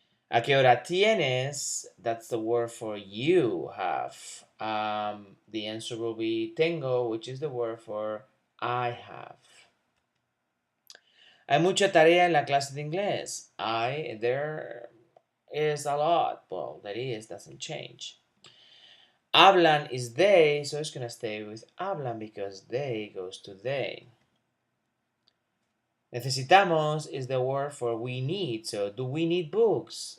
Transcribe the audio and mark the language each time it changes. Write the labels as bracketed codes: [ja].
[es] ¿A qué hora tienes? [en] That's the word for you have. The answer will be tengo, which is the word for I have. [es] Hay mucha tarea en la clase de inglés. [en] There is a lot. Well, that is, doesn't change. Hablan is they, so it's going to stay with hablan because they goes to they. Necesitamos is the word for we need. So do we need books?